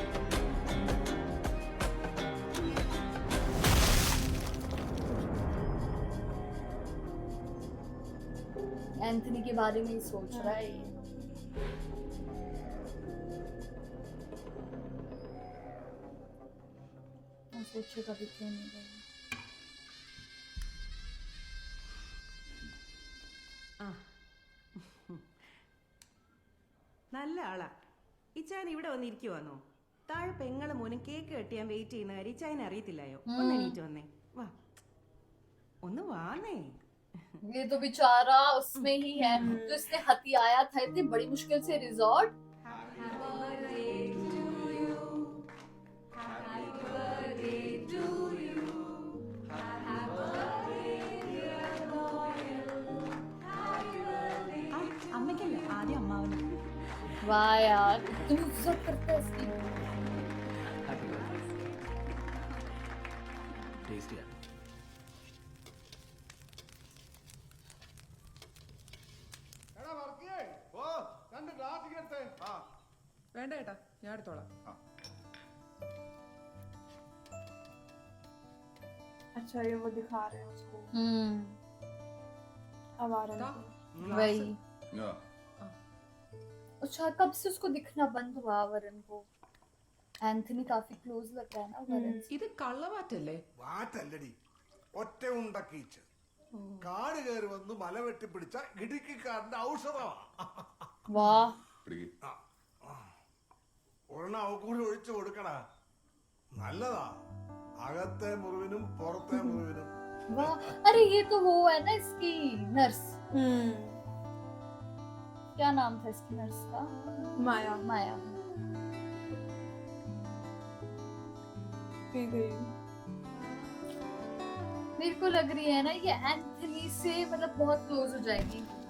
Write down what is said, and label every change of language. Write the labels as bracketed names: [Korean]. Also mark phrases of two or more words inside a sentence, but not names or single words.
[Hindi] एंथनी के बारे में ही सोच रहा है ये। मैं सोचे कभी क्यों नहीं गई। [Malayalam] നല്ല ആളാ. ഇച്ചായൻ ഇവിടെ വന്നിരിക്കുവാന്നോ? താഴെ പെങ്ങളെ മോനും കേക്ക് കെട്ടിയാൻ വെയിറ്റ് ചെയ്യുന്ന കാര്യം ഇച്ചായനെ അറിയത്തില്ലായോ? ഒന്ന് എണീറ്റ് വന്നേ. വാ, ഒന്ന് വാന്നേ. [Hindi] ये तो बेचारा उसमें ही है, तो इसने हथियाया था इतनी बड़ी मुश्किल से रिजॉर्ट। [Malayalam] അമ്മയ്ക്കല്ല, ആദ്യം അമ്മാവന്. [Hindi] वाह यार, इतनी इज्जत करता है इसकी। [Malayalam] ടേസ്റ്റ് ചെയ്യാം. വേണ്ട ഏട്ടാ, ഞാൻ എടുത്തോളാം. [Hindi] अच्छा ये वो दिखा रहे हैं उसको आवारा वही। ആ, अच्छा कब से उसको दिखना बंद हुआ वरुण को? एंथनी काफी क्लोज लगता है ना वरुण से। [Malayalam] ഇത് കള്ളവാറ്റല്ലേ? വാറ്റല്ലടി, ഒറ്റ ഉണ്ടക്കീച്ച്. കാട് കയറി വന്ന് മല വെട്ടിപ്പിടിച്ച ഇടുക്കിക്കാരന്റെ ഔഷധമാ. [Hindi] वाह [Malayalam] പിടിക്ക്. ഒരെണ്ണം അവ കൂടി ഒഴിച്ചു കൊടുക്കടാ. നല്ലതാ, അകത്തെ മുറിവിനും പുറത്തെ മുറിവിനും. [Hindi] वाह, अरे ये तो वो है ना इसकी नर्स, क्या नाम था इसकी नर्स का? माया माया। पी गई। मेरे को लग रही है ना ये एंथनी से मतलब बहुत क्लोज हो जाएगी।